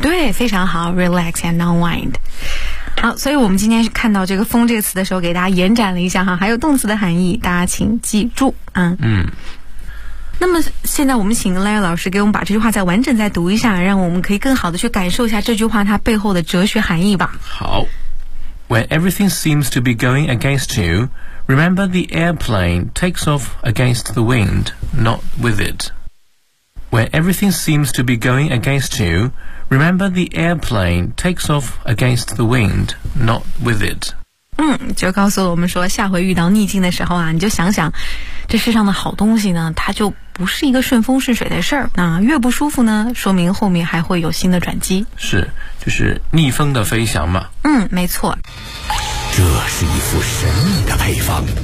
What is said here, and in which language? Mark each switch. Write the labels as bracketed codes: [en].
[zh] 对，非常好， [en] relax and unwind。 [zh] 好，所以我们今天看到这个风这个词的时候给大家延展了一下哈，还有动词的含义大家请记住。嗯，那么现在我们请 Lai 老师给我们把这句话再完整再读一下，让我们可以更好的去感受一下这句话它背后的哲学含义吧。 [en] 好， When everything seems to be going against you, remember the airplane takes off against the wind, not with itWhen everything seems to be going against you, remember the airplane takes off against the wind, not with it. [zh] 嗯，就告诉我们说，下回遇到逆境的时候啊，你就想想，这世上的好东西呢，它就不是一个顺风顺水的事儿。那越不舒服呢，说明后面还会有新的转机。是，就是逆风的飞翔嘛。嗯，没错。这是一副神秘的配方。